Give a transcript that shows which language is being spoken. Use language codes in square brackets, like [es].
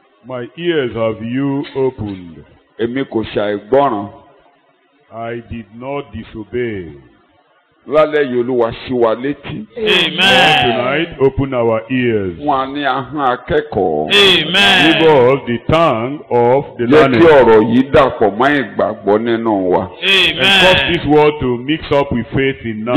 [en] My ears have you opened. [yo] Èmi kò ṣàìgbọ́ràn. [en] I did not disobey. [yo] Lálẹ́ yìí Olúwa ṣí wa létí. [en] Lord, tonight, open our ears. [yo] Fún wa ní ahọ́n akẹ́kọ̀ọ́. [en] Give us the tongue of the [yo] Jẹ́ kí [en] learned. [yo] ọ̀rọ̀ yìí dàpọ̀ mọ́ ìgbàgbọ́ nínú wa. [en] And cause this word to mix up with faith in us.